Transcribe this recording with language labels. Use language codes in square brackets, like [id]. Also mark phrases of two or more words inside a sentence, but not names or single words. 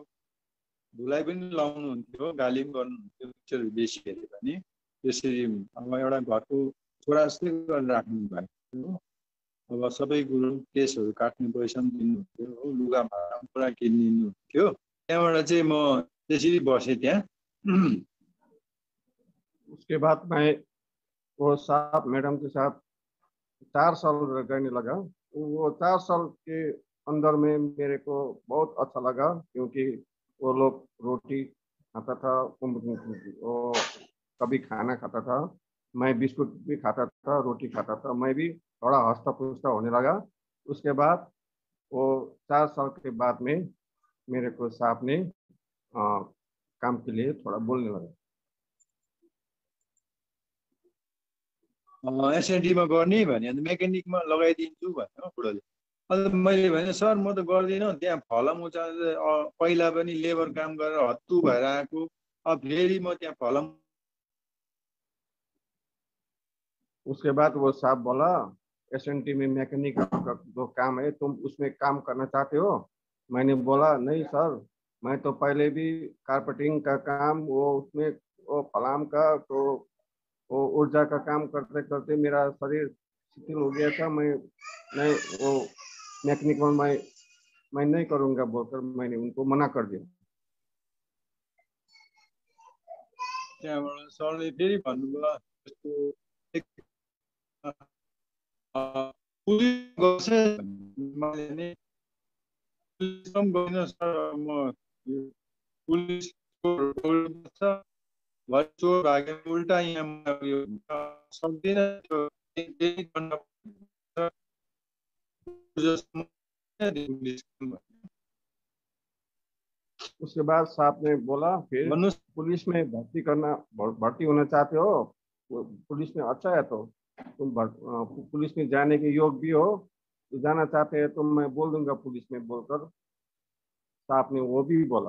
[ne] धुलाइ पनि लाउनुहुन्थ्यो, गाली पनि गर्नुहुन्थ्यो, पिक्चरहरू बेसी हेऱ्यो भने। त्यसरी अब एउटा घरको छोरा जस्तै गरेर राख्नु भएको। अब सबै कुरो केसहरू काट्ने पैसा पनि दिनुहुन्थ्यो हो, लुगा भाडा पुरा किनिदिनुहुन्थ्यो। त्यहाँबाट चाहिँ म त्यसरी बसेँ त्यहाँ। [hi] उसके बाद मैं वो साहब मैडम के साथ 4 साल रहने लगा। वो 4 साल के अंदर में मेरे को बहुत अच्छा लगा, क्योंकि वो लोग रोटी खाता था, वो कभी खाना खाता था, मैं बिस्कुट भी खाता था, रोटी खाता था, मैं भी थोड़ा हंसता फुसता होने लगा। उसके बाद वो 4 साल के बाद में मेरे को साहब ने काम के लिए थोड़ा बोलने लगा। [ne] एसएनडीमा गर्ने भने अन्त मेकानिकमा लगाइदिन्छु भन्यो बुढोले। अन्त मैले भने सर म त गर्दिनँ, त्यहाँ फलम उचाल्दै पहिला पनि लेबर काम गरेर हत्तु भएर आएको, अब फेरि म त्यहाँ फलम। [hi] उसके बाद वो साहब बोला एसएनटी में मैकेनिक का जो काम है तुम उसमें काम करना चाहते हो? मैंने बोला नहीं सर, मैं तो पहले भी कारपेंटिंग का काम वो उसमें वो फलाम का तो वो ऊर्जा का काम करते करते मेरा शरीर शिथिल हो गया था। मैं नहीं वो मैकेनिक में मैं नहीं करूँगा बोलकर मैंने उनको मना कर दिया। [ne] त्यहाँबाट सरले फेरि भन्नुभयो यस्तो पुलिस गर्छ, मैले नि पुलिसमा पनि गइनँ सर, म पुलिसको रोल छ, घर चोर भाग्यो उल्टा यहाँ यो सक्दिनँ, त्यो केही गर्न [hi] उसके बाद साहब ने बोला फिर [ne] भन्नुहोस्। [hi] पुलिस में भर्ती होना चाहते हो? पुलिस में अच्छा है तो तुम पुलिस में जाने के योग भी हो, तो जाना चाहते हैं तो मैं बोल दूंगा पुलिस में बोलकर साहब ने वो भी बोला।